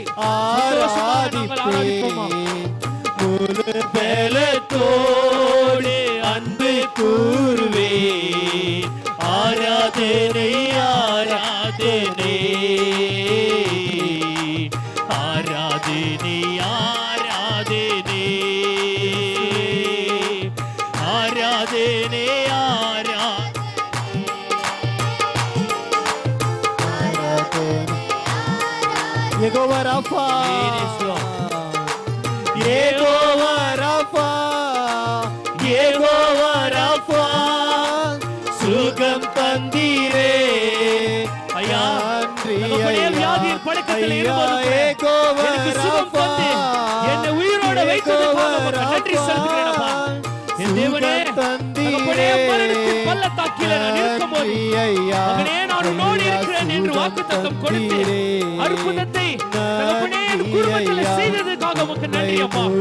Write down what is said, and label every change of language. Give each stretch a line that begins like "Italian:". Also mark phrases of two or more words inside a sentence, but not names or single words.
Tamil: ஆராதிப்போமா? முழு பலத்தோடு அன்பு கூறுவேன். ஆராதனை ஆராதனை ஆராதனை ஆராதனை ஆராதனை ಯೆಹೋವಾ ರಾಫಾ ಯೆಹೋವಾ ರಾಫಾ ಯೆಹೋವಾ ರಾಫಾ சுகம் தந்தீரே ஐயா. நம்முடைய வியாதியின் பழக்கத்தில் இருக்கும்போது எனக்கு சுகம் தந்து என்னை உயிரோட வைத்ததற்காக நன்றி செலுத்துகிறேன் அப்பா. என் தேவனே, நம்முடைய மரணத்தின் பள்ளத்தாக்கிலே நான் இருக்கும்போது மகனே நான் உன்னோடு இருக்கிறேன் என்று வாக்குத்தத்தம் கொடுத்து அற்புதத்தை நம்முடைய குடும்பத்தில் செய்ததற்காக உமக்கு நன்றி அப்பா.